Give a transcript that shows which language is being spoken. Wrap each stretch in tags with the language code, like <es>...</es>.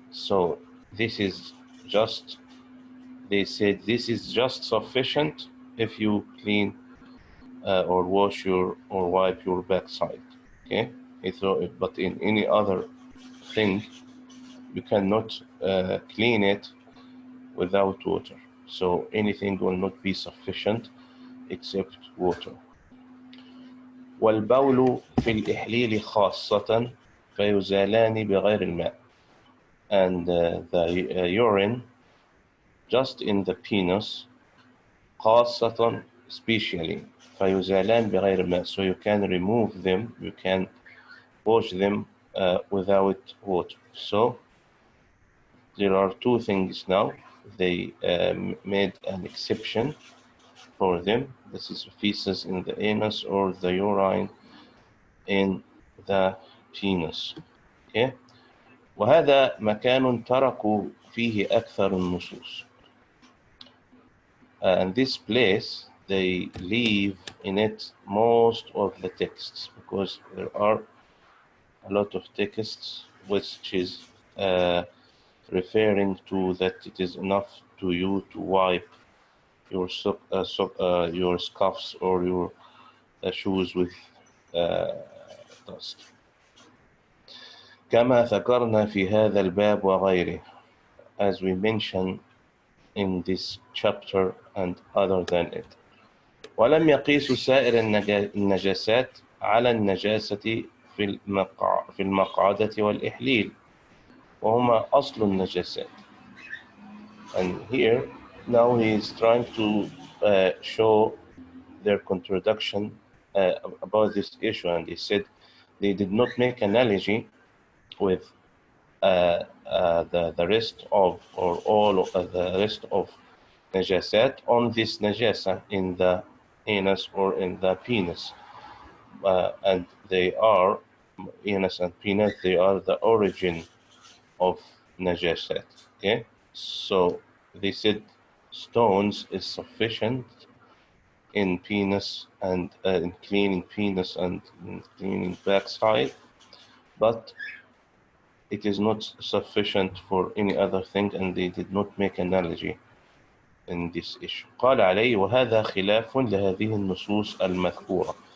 <en>So this is just, they said this is just sufficient if you clean or wash your or wipe your backside, okay. But in any other thing you cannot clean it without water. So anything will not be sufficient except water.</en> <ar>والبول في الإحليل خاصة فيزالان بغير الماء.</ar> <en>And the urine just in the penis خاصة especially</en> <ar>فيزالان بغير الماء.</ar> <en>So you can remove them, you can wash them without water. So there are two things now. They made an exception for them. This is feces in the anus or the urine in the penis. Okay.</en> <ar>وهذا مكان تركوا فيه أكثر النصوص.</ar> <en>And this place, they leave in it most of the texts because there are a lot of texts which is referring to that it is enough to you to wipe your your scuffs or your shoes with dust.</en> <ar>كما ذكرنا في هذا الباب وغيره,</ar> <en>as we mentioned in this chapter and other than it.</en> <ar>ولم يقيسوا سائر النجاسات على النجاسة في المقعدة والإحليل وهما أصل النجاسات.</ar> <en>And here now he is trying to show their contradiction about this issue, and he said they did not make analogy with the rest of or all of the rest of najasat on this najasa in the anus or in the penis, and they are anus and penis, they are the origin of najasat, okay. So they said stones is sufficient in penis and in cleaning penis and in cleaning backside, but it is not sufficient for any other thing, and they did not make analogy in this issue.</en> <ar>قال عليه وهذا خلاف لهذه النصوص المذكورة.</ar>